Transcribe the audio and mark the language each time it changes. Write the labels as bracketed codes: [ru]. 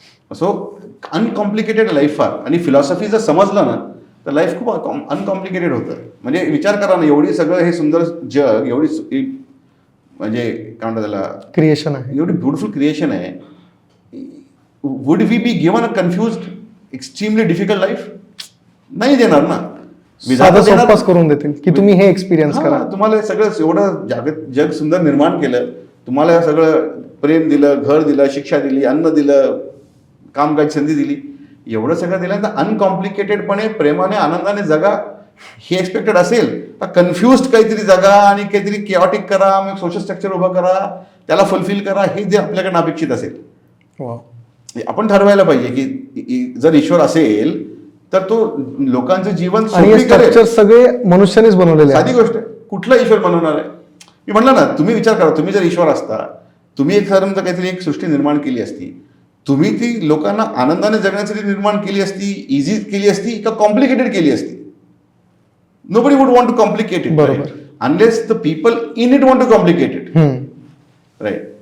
[mr] So uncomplicated life फार. आणि philosophy जर समजलं ना तर लाईफ खूप अनकॉम्प्लिकेटेड होतं. म्हणजे विचार करा ना, एवढी सगळं हे सुंदर जग, एवढी म्हणजे काय म्हणतात त्याला, क्रिएशन आहे, एवढी ब्युटिफुल क्रिएशन आहे. [en] Would we be given a confused extremely difficult life? [mr] नाही देणार ना. साधं सोपंच करून देतील की तुम्ही हे एक्सपिरियन्स करा. तुम्हाला सगळं एवढं जग सुंदर निर्माण केलं, तुम्हाला सगळं प्रेम दिलं, घर दिलं, शिक्षा दिली, अन्न दिलं, काम करायची संधी दिली, एवढं सगळं दिलं तर अनकॉम्प्लिकेटेडपणे प्रेमाने आनंदाने जगा हे एक्सपेक्टेड असेल तर कन्फ्युज्ड काहीतरी जगा आणि काहीतरी केऑटिक करा, मग सोशल स्ट्रक्चर उभं करा, त्याला फुलफिल करा, हे जे आपल्याकडे अपेक्षित असेल. आपण ठरवायला पाहिजे की जर ईश्वर असेल तर तो लोकांचं जीवन स्ट्रक्चर सगळे मनुष्यानेच बनवलेले. साधी गोष्ट आहे, कुठला ईश्वर बनवणार आहे? मी म्हटलं ना, तुम्ही विचार करा, तुम्ही जर ईश्वर असता, तुम्ही एक समजा काहीतरी एक सृष्टी निर्माण केली असती, तुम्ही ती लोकांना आनंदाने जगण्यासाठी निर्माण केली असती, इझी केली असती का कॉम्प्लिकेटेड केली असती? [en] Nobody would want to complicate it, right? Unless the people in it want to complicate it, right?